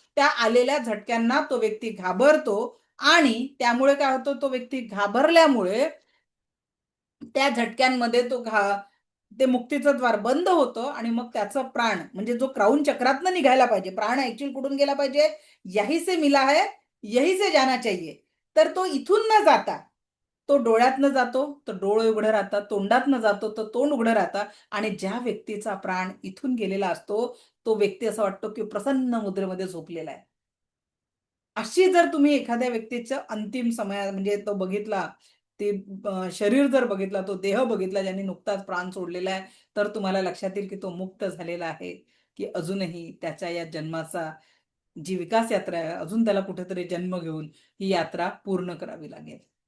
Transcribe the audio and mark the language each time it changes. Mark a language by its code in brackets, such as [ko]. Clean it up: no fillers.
[mr] त्या आलेल्या झटक्यांना तो व्यक्ती घाबरतो आणि त्यामुळे काय होतं? तो व्यक्ती घाबरल्यामुळे त्या झटक्यांमध्ये ते मुक्तीचं द्वार बंद होतं आणि मग त्याचं प्राण म्हणजे जो क्राऊन चक्रातनं निघायला पाहिजे, प्राण ऍक्च्युअली कुठून गेला पाहिजे? [hi] यही से मिला है, यही से जाना चाहिए. [mr] तर तो इथून न जाता तो डोळ्यातनं जातो तर डोळे उघडं राहतात, तोंडातनं जातो तर तोंड उघडं राहतं आणि ज्या व्यक्तीचा प्राण इथून गेलेला असतो तो व्यक्ती असं वाटतो की प्रसन्न मुद्रेमध्ये झोपलेला आहे. अशी जर तुम्ही एखाद्या व्यक्तीचं अंतिम समय म्हणजे तो बघितला, ते शरीर जर बघितला, तो देह बघितला ज्यांनी नुकताच प्राण सोडलेला आहे, तर तुम्हाला लक्षात येईल की तो मुक्त झालेला आहे, की अजूनही त्याच्या या जन्माचा जी विकास यात्रा आहे, अजून त्याला कुठेतरी जन्म घेऊन ही यात्रा पूर्ण करावी लागेल.